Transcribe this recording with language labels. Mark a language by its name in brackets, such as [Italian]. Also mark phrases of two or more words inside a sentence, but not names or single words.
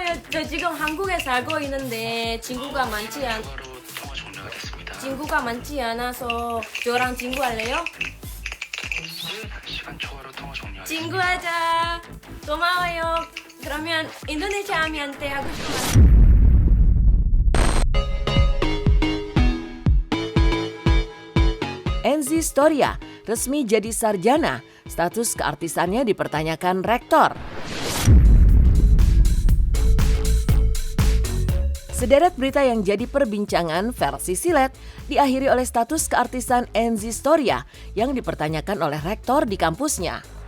[Korean] 저 지금 한국에 살고 있는데 친구가 많지 않아서 저랑 친구할래요? 친구하자. 고마워요. 그러면 인도네시아 아미한테 하고 싶은 말. [Indonesian] Enzi Storia resmi jadi sarjana, status keartisannya dipertanyakan rektor. Sederet berita yang jadi perbincangan versi silet diakhiri oleh status keartisan Enzi Storia yang dipertanyakan oleh rektor di kampusnya.